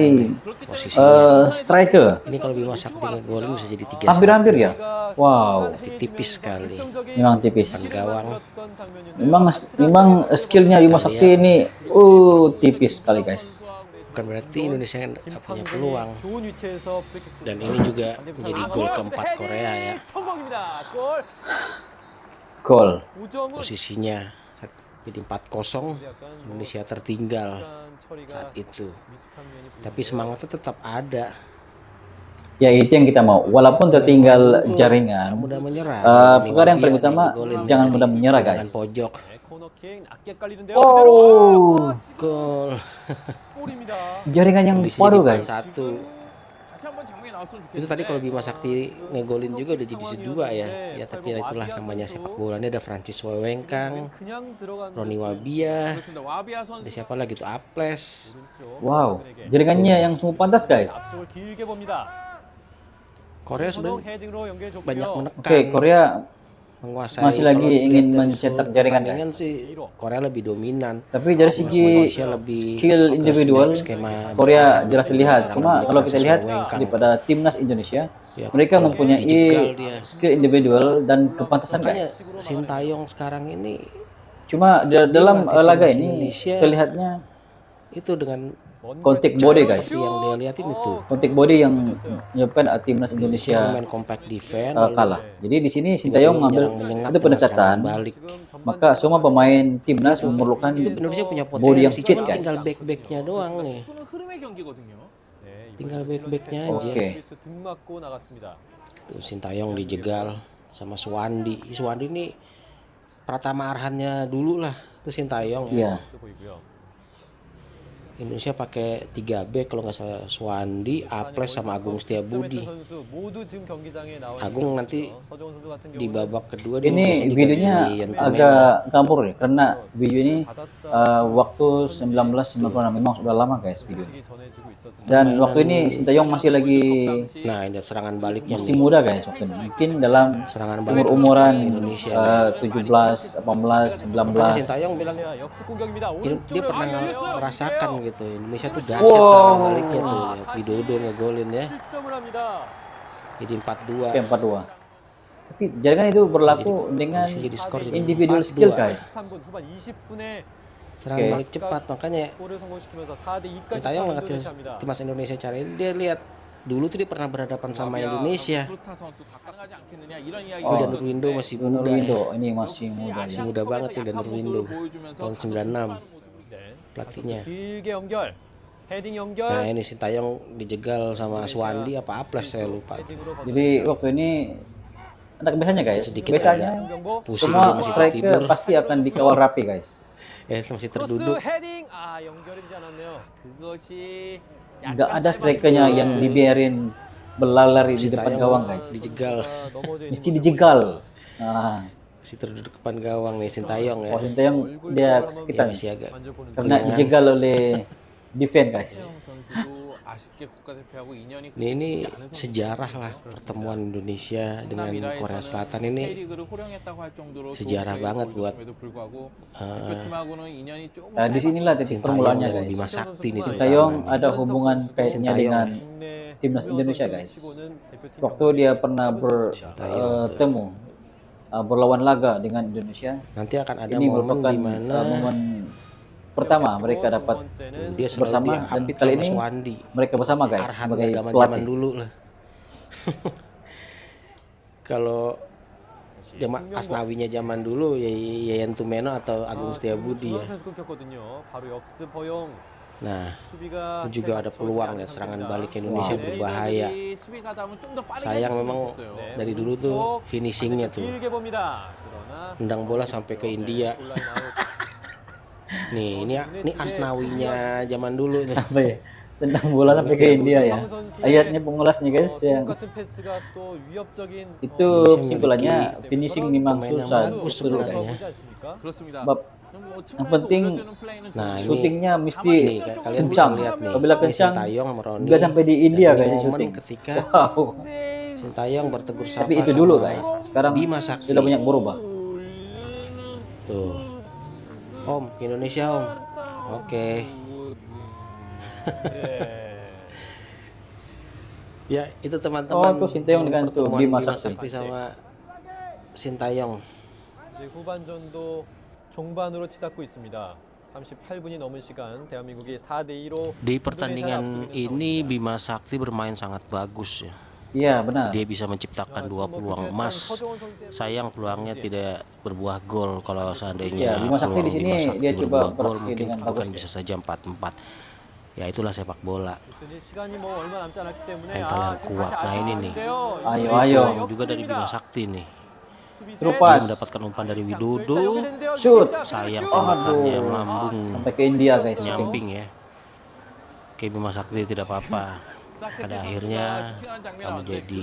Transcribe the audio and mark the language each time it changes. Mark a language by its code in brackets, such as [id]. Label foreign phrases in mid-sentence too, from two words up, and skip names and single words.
[id] Posisinya. striker. Ini kalau Bima Sakti ngegolin bisa jadi 3-1. Hampir-hampir ya. Wow, Tapi tipis sekali. memang tipis. Gawang. Memang skillnya Bima Sakti ini tipis sekali guys. Bukan berarti Indonesia nggak punya peluang. [ko] 좋은 위치에서 [id] Dan ini juga menjadi gol keempat Korea ya. [ko] 성공입니다. 골. [id] Gol. [ko] 우정은 [id] Posisinya jadi 4-0, Indonesia tertinggal [ko] 처리가 [id] saat itu. [ko] 미숙한 면이 [id] Tapi semangatnya tetap ada. Ya itu yang kita mau. Walaupun tertinggal jaringan, Mudah menyerah. perkara yang paling utama jangan mudah menyerah guys. Pojok. [ko] 코너킥 낮게 깔리는데요. [id] Oh, Gol. [ko] 골입니다. [id] jaringan yang Kondisi waduh jadi guys. 4-1. [ko] 다시 한번 장면이 나왔으면 좋겠는데. [id] Itu tadi kalau Bima Sakti ngegolin juga udah jadi 2 ya. Ya tapi itulah namanya sepak bola. Ini ada Francis Wewengkang, [ko] 그냥 들어간 [id] Roni Wabia, [ko] 그렇습니다. 와비아 선수 [id] ada siapa lagi tuh Aples. Wow, jaringannya yang sungguh pantas guys. [ko] 앞쪽을 길게 봅니다. [id] Korea [ko] 코너 [id] sebenarnya [ko] 헤딩으로 연결해줬고요. [id] banyak menekan. Oke, Korea menguasai. masih lagi Kalau ingin dilihat dari mencetak seluruh jaringan, pertandingan guys. sih Korea lebih dominan. tapi dari segi Indonesia lebih skill ke individual skema Korea bertahan jelas gitu, terlihat. serangan Cuma balik kalau kita Francis lihat Wewengkang. daripada timnas Indonesia, Ya, mereka kalau mempunyai dijegal dia. skill individual dan kepantasan Makanya guys. Sintayong sekarang ini Cuma dalam melatih laga timnas ini Indonesia. terlihatnya itu dengan kontak body guys. seperti yang dia lihatin itu. Kontak body yang menyebabkan timnas Dia Indonesia main [en] compact defense [id] lalu kalah. Jadi di sini Sintayong mengambil menyerang-menyengat itu dengan pendekatan. serangan balik. Maka semua pemain timnas memerlukan Itu Indonesia punya body yang potensi, fit cuma guys. tinggal back-backnya doang nih. [ko] 이거는 흐름의 경기거든요. 네, [id] Tinggal back-backnya aja. Oke. [ko] 등 맞고 나갔습니다. [id] Tuh Sintayong dijegal sama Suwandi. Suwandi ini Pratama Arhannya dulu lah. Itu Sintayong ya. Iya. [ko] 또 보이고요. [id] Indonesia pakai 3 back kalau nggak salah, Suwandi, Aples sama Agung Setiabudi. [ko] 선수 모두 지금 경기장에 나와 [id] Agung nanti [ko] 서정훈 선수 같은 [id] di [ko] 경우는 [id] babak kedua dia Ini biasanya diganti videonya Yanto Mena. agak campur ya karena video ini [ko] 받았다 [id] waktu 1996 memang sudah lama guys video. [ko] 소식이 전해지고 있었습니다. [id] Dan waktu ini Sintayong masih lagi Nah ini serangan baliknya masih nih. muda guys waktu ini. Mungkin dalam Serangan balik umur-umuran Indonesia. 17, 18, 19. Sintayong bilang [ko] 역습 공격입니다. [id] dia pernah merasakan gitu. Indonesia tuh dahsyat Wow. serangan baliknya tuh. Lihat Widodo ngegolin ya. [ko] 실점을 합니다. [id] Jadi 4-2. Oke, 4-2. Tapi jaringan itu berlaku dengan Jadi skor jadi individual 4-2. skill guys. [ko] 3분 후반 20분에 [id] Serangan Oke. balik cepat, makanya [ko] 골을 성공시키면서 4대 2까지 [id] Sintayong ngelatih timnas Indonesia cari dia lihat dulu tuh dia pernah berhadapan sama Indonesia. [ko] 프로타 선수 가능하지 않겠느냐 이런 이야기. [id] Tapi Danur Windo masih muda ya. Ronaldo ini masih muda Masih ya. muda banget nih Danur Windo. Tahun 96 pelatihnya. [ko] 길게 연결. 헤딩 연결. [id] Nah ini Sintayong dijegal sama Suwandi apa Aples saya lupa. [ko] 헤딩으로 [id] Jadi waktu ini ada kebiasaannya guys. Sedikit Biasanya [ko] 경고. [id] Pusing dia semua masih striker tidur. pasti akan dikawal rapi guys. masih [ko] 크로스 [id] terduduk. [ko] 헤딩. 아, 연결이 되지 않았네요. 그것이 [id] Nggak ada strikernya yang dibiarin berlari di depan Sintayong gawang guys. dijegal. Mesti dijegal. Nah, Masih terduduk depan gawang nih Sintayong ya. oh Sintayong dia Ya, kesakitan masih agak karena Jangan. dijegal oleh defense guys. [ko] 신태용 선수도 아쉽게 국가대표하고 인연이 [id] Ini sejarah lah pertemuan Indonesia dengan Korea Selatan ini [ko] K리그를 호령했다고 할 정도로 [id] sejarah banget buat [ko] 불구하고 대표팀하고는 인연이 조금 [id] Nah, di sinilah titik Sintayong permulaannya dan guys. Bima Sakti nih Sintayong terutama nih. ada hubungan kayaknya Sintayong. dengan timnas Indonesia guys. Waktu dia pernah bertemu berlawan laga dengan Indonesia, Nanti akan ada ini momen merupakan di mana momen pertama mereka dapat dia selalu bersama, dan diapit kali sama ini Suwandi. mereka bersama guys Arhan sebagai zaman pelatih. dulu lah. Kalau zaman Asnawinya zaman dulu ya Yayan Tumeno atau Agung Setiabudi ya. [ko] 바로 역습 허용. [id] Nah, [ko] 수비가 [id] juga ada peluang ya serangan balik Indonesia berbahaya. Sayang memang dari dulu tuh finishingnya tuh [ko] 길게 봅니다. 그러나 [id] nendang bola sampai ke India. [ko] 온라인 아웃. [id] Nih, ini Asnawinya zaman dulu nih. Apa ya? Tendang bola sampai ke India ya. Ayatnya pengulas nih guys yang [ko] 똑같은 패스가 또 위협적인 [id] itu Indonesia kesimpulannya memiliki finishing memang pemain yang susah bagus betul sebenarnya. guys. [ko] 보지 않습니까? 그렇습니다. [id] Bab yang penting Nah, ini syutingnya mesti nih kalian bisa kencang. lihat nih. Apabila Ini kencang Sintayong sama Roni. nggak sampai di India Dan guys momen syuting. ketika Wow. Sintayong bertegur sapa Tapi itu dulu sama guys. Sekarang Bima Sakti. sudah banyak berubah. Tuh. Om, ke Indonesia Om. Oke. Ya, itu teman-teman. Oh, tuh Sintayong dengan tuh pertemuan Bima Bima Sakti. Sakti sama Sintayong. [ko] 이제 후반전도 종반으로 치닫고 있습니다. 38분이 넘은 시간 대한민국이 4대2로 [id] Di pertandingan ini Bima Sakti bermain sangat bagus ya. Iya benar. Dia bisa menciptakan 2 peluang emas. Sayang peluangnya tidak berbuah gol. Kalau seandainya Ya, Bima Sakti di peluang sini Bima Sakti dia coba berbuah gol beraksi mungkin dengan bagus, bukan bisa saja 4-4. Ya itulah sepak bola. [ko] 이제 시간이 뭐 얼마 남지 않았기 때문에 [id] Mental yang kuat. Nah ini nih. Ayo, ayo. Juga dari Bima Sakti nih. Terus Dia pas mendapatkan umpan dari Widodo. shoot Sayang Aduh. tembakannya melambung sampai ke India guys. syuting. nyamping ya. Oke, Bima Sakti tidak apa-apa. Pada akhirnya kamu jadi